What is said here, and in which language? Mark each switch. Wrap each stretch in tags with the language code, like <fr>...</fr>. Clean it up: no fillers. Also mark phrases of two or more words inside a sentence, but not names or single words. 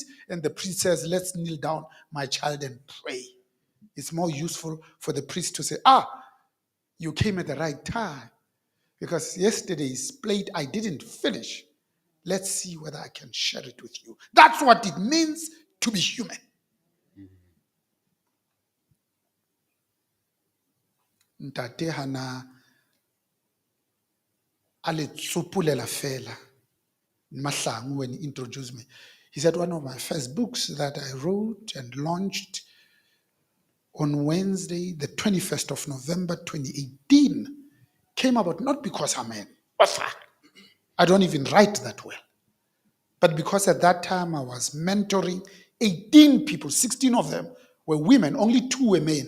<en>And the priest says, let's kneel down, my child, and pray. It's more useful for the priest to say, you came at the right time. Because yesterday's plate I didn't finish. Let's see whether I can share it with you. That's what it means to be human.</en> <st>Ntate hana ale tsupulela fela mahlangu</st> <en>when he introduced me. He said one of my first books that I wrote and launched on Wednesday, the 21st of November 2018, came about not because I'm an author. I don't even write that well. But because at that time I was mentoring 18 people, 16 of them were women, only 2 were men.</en>